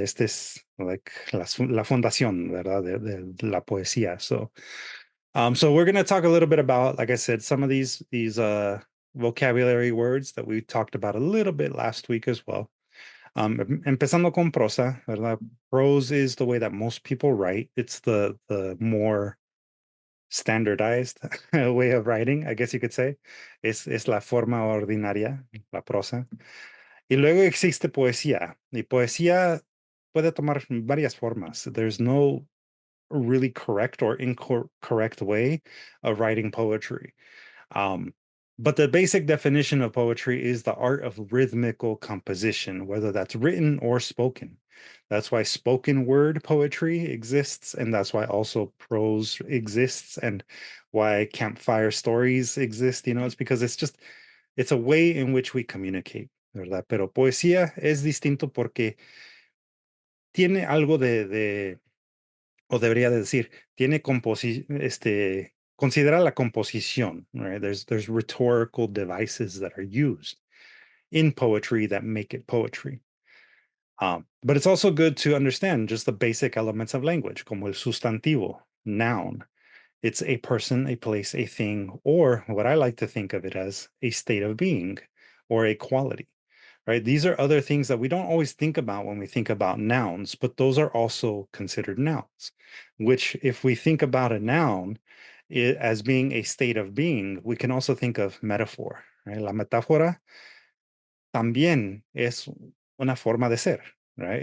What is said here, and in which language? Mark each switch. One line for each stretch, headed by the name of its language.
Spanish: Este es like la fundación, ¿verdad? De la poesía.
English: So we're going to talk a little bit about, like I said, some of these vocabulary words that we talked about a little bit last week as well.
Spanish: Empezando con prosa, ¿verdad?
English: Prose is the way that most people write. It's the more standardized way of writing, I guess you could say.
Spanish: Es la forma ordinaria, la prosa. Y luego existe poesía. Y poesía puede tomar varias formas.
English: There's no really correct or incorrect way of writing poetry. But the basic definition of poetry is the art of rhythmical composition, whether that's written or spoken. That's why spoken word poetry exists, and that's why also prose exists, and why campfire stories exist. It's because it's a way in which we communicate, ¿verdad?
Spanish: Pero poesía es distinto porque tiene algo o debería de decir, tiene considera la composición, right?
English: There's rhetorical devices that are used in poetry that make it poetry. But it's also good to understand just the basic elements of language,
Spanish: como el sustantivo,
English: noun. It's a person, a place, a thing, or what I like to think of it as a state of being or a quality, right? These are other things that we don't always think about when we think about nouns, but those are also considered nouns, which if we think about a noun as being a state of being, we can also think of metaphor, right?
Spanish: La metáfora también es una forma de ser, right?